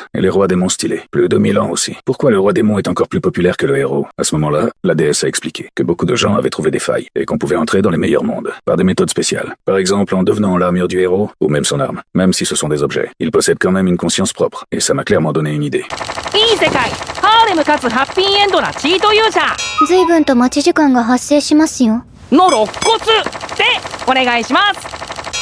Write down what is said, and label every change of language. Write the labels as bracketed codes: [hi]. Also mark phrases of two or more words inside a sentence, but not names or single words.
[fr] Et les rois démons stylés, plus de 1000 ans aussi. Pourquoi le roi démon est encore plus populaire que le héros? À ce moment-là, la déesse a expliqué que beaucoup de gens avaient trouvé des failles et qu'on pouvait entrer dans les meilleurs mondes par des méthodes spéciales. Par exemple, en devenant l'armure du héros ou même son arme. Même si ce sont des objets, ils possèdent quand même une conscience propre. Et ça m'a clairement donné une idée. [ja] いい世界ハーレムかつハッピーエンドなチート勇者随分と待ち時間が発生しますよ。の肋骨でお願いします。